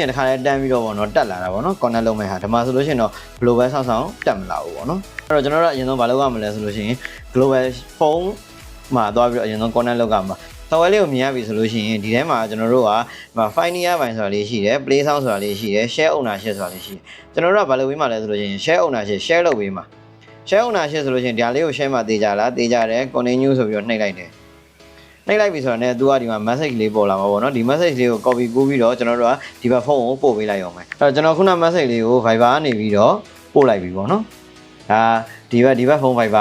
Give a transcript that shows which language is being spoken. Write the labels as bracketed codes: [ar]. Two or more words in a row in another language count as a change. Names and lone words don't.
[my] ရင်တစ်ခါလဲတန်းပြီးတော့ပေါ့နော်တက်လာတာပေါ့နော် connect လုပ်မဲ့ဟာဒီမှာဆိုလို့ရှိရင်တော့ global ဆောင်းတက်မလာဘူးပေါ့နော်အဲ့တော့ကျွန်တော်တို့အရင်ဆုံးမလုပ်ရမလဲဆိုလို့ရှိရင် [en] global phone [my] မှာသွားပြီးတော့အရင်ဆုံး connect လုပ်ရမှာsoftware လေးကိုမြင်ရပြီဆိုလို့ရှိရင်ဒီထဲမှာကျွန်တော်တို့က [en] file near [my] ပိုင်းဆိုတာလေးရှိတယ် [en] play sound [my] ဆိုတာလေးရှိတယ် [en] share ownership [my] ဆိုတာလေးရှိတယ်ကျွန်တော်တို့ကဘာလုပ်ပေးမှာလဲဆိုလို့ရှိရင် [en] share ownership share [my] လုပ်ပေးမှာ share ownership ဆိုလို့ရှိရင်ဒီဟာလေးကို share မှာတေးကြလားတေးကြတယ် continue ဆိုပြီးတော့နှိပ်လိုက်တယ်နှိပ်လိုက်ပြီဆိုတော့ねသူကဒီမှာ message လေးပေါ်လာမှာပေါ့နော်ဒီ message လေးကို copy ကူးပြီးတော့ကျွန်တော်တို့ကဒီဘက်ဖုန်းကိုပို့ပေးလိုက်အောင်မယ်အဲ့တော့ကျွန်တော်ခုန message လေးကို Viber ကနေပြီးတော့ပို့လိုက်ပြီပေါ့နော်ဒါဒီဘက်ဖုန်း Viber